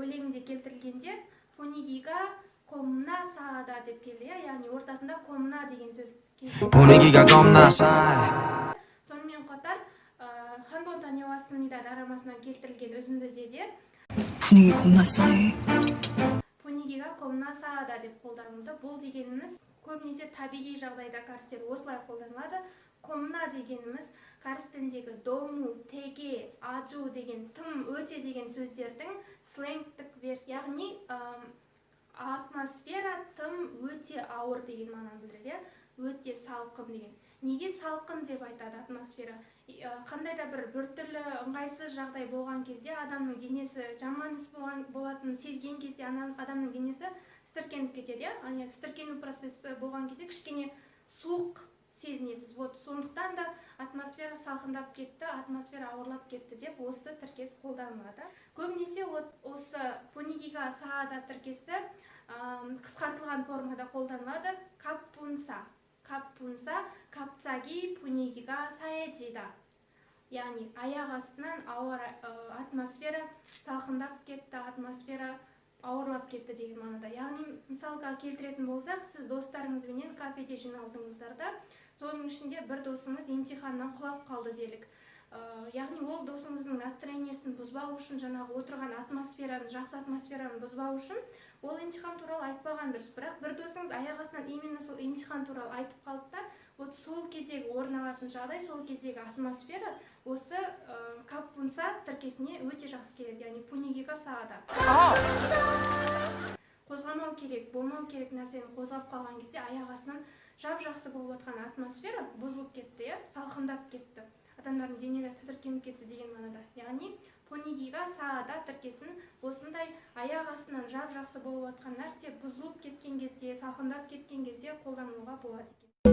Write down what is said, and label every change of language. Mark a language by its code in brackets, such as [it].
[kk] Өлеңінде келтірілгенде [ko] 분위기가 겁나 싸하다 [kk] деп келді, яғни ортасында 겁나 деген сөз. [ko] 분위기가 겁나 싸해. [kk] сонымен қатар 한번 다녀왔습니다 дорамасынан келтірілген үзіндіде де [ko] 분위기 겁나 싸해. 분위기가 겁나 싸하다 [kk] деп қолданылды. бұл дегеніміз көбінесе табиғи жағдайда кәрістер осылай қолданылады. 겁나 дегеніміз кәріс тіліндегі дому, теге, ажу деген тым, өте деген сөздердің сленгтік версия. яғни атмосфера тым, өте ауыр деген мағынаны білдіреді. Өте салқын деген. Неге салқын деп айтады атмосфера? Қандай да бір түрлі ыңғайсыз жағдай болған кезде адамның денесі жаман іс болатынын сезген кезде адамның денесі тітіркеніп кетеді. Тітіркену процесі болған кезде кішкене суық сезінесіз. Сондықтан да атмосфера салқындап кетті, атмосфера ауырлап кетті деп осы тіркес қолданылады. Көбінесе осы [ko] 분위기가 싸하다 [kk] тіркесі қысқартылған формада қолданылады. [ko] каппунса. каппунса, 갑자기 분위기가 싸해지다. [kk] яғни аяқ астынан атмосфера салқындап кетті, атмосфера ауырлап кетті деген мағынада. Яғни мысалға келтіретін болсақ, сіз достарыңызбенен кафеде жиналдыңыздар да, соның ішінде бір досыңыз емтиханнан құлап қалды делік. Яғни ол досыңыздың настроениесін бұзбау үшін, жаңағы отырған атмосфераны, жақсы атмосфераны бұзбау үшін ол емтихан туралы айтпаған дұрыс. Бірақ бір досыңыз аяқ астынан именно сол емтихан туралы айтып қалды да, сол кездегі орын алатын жағдай, сол кездегі атмосфера осы каппунса тіркесіне өте жақсы келеді. [ko] Яғни 분위기가 싸하다. [kk] қозғамау керек, болмау керек нәрсені қозғап қалған кезде аяқ астынан жап-жақсы болып жатқан атмосфера бұзылып кетті, салқындап кетті. Адамдардың денелері тітіркеніп кетті деген мағынада. Яғни [ko] 분위기가 싸하다 [kk] тіркесін осындай аяқ астынан жап-жақсы болып жатқан нәрсе бұзылып кеткен кезде, салқындап кеткен кезде қолдануға болады.